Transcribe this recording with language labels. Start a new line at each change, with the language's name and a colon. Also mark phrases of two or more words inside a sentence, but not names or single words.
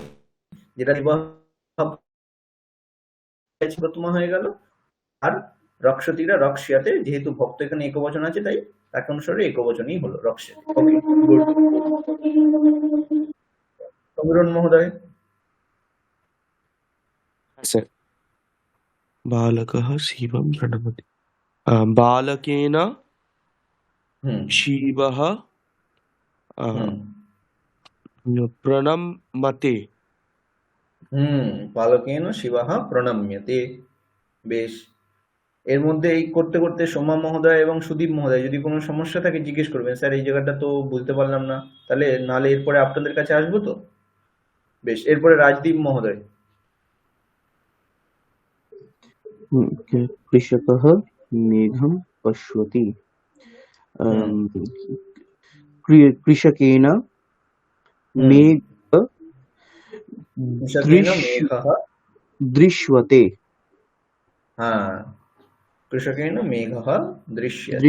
Bangla: যেটা দেবাহ প্রথমা হয়ে গেল, আর রক্ষতিরা রক্ষ্যতে, যেহেতু ভক্ত এখানে একবচন আছে তাই তাকে অনুসারে একবচনই হলো রক্ষ্যতে, ওকে, গুড। সমীরণ মহোদয়। হ্যাঁ স্যার।
Sanskrit: बालकः शिवं प्रणमति। बालकेन হুম शिवः হুম प्रणमते। বালকেন শিবাহ প্রণম্যতে।
Bangla: বেশ, এর মধ্যে এই করতে করতে সোমা মহোদয় এবং সুদীপ মহোদয় যদি কোনো সমস্যা থাকে জিজ্ঞেস করবেন, স্যার এই জায়গাটা তো বুঝতে পারলাম না, তাহলে নালে এরপরে আপনাদের কাছে আসবো তো। বেশ, এরপরে রাজদীপ মহোদয়।
Sanskrit: कृषकः मेघं पश्यति। হুম कृषकेन হুম मेघ কৃষকেন दृश्य মেঘः। दृश्यते। হ্যাঁ, কৃষকেন মেঘः দৃশ্যতে।